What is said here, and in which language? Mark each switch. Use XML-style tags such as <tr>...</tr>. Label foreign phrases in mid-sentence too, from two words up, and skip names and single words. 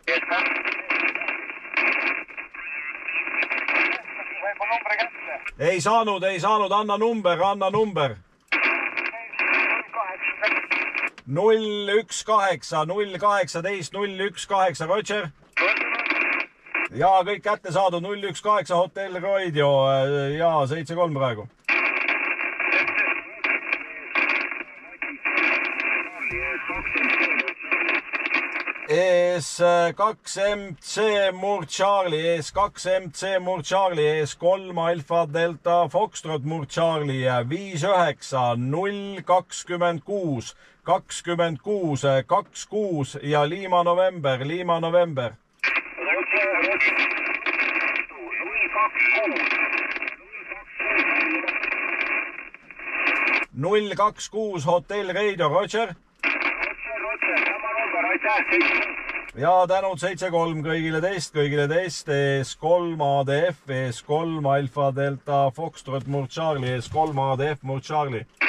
<et>Ei saanud, anna number, anna number. 018, 018, 018, Roger. Ja kõik kätte saadud, 018 Hotel Radio ja 73 praegu. ES2MC Murd Charlie, ES2MC Murd Charlie, ES3 Alfa Delta Foxtrot Murd Charlie, 59, 026, 26, 26 ja Lima November, Lima November. 026 Hotel Radio, Roger. Ja tänud 73 kõigile teist, ES3 ADF, ES3 Alfa Delta Foxtrot Murd Charlie, ES3 ADF Murd Charlie.</et>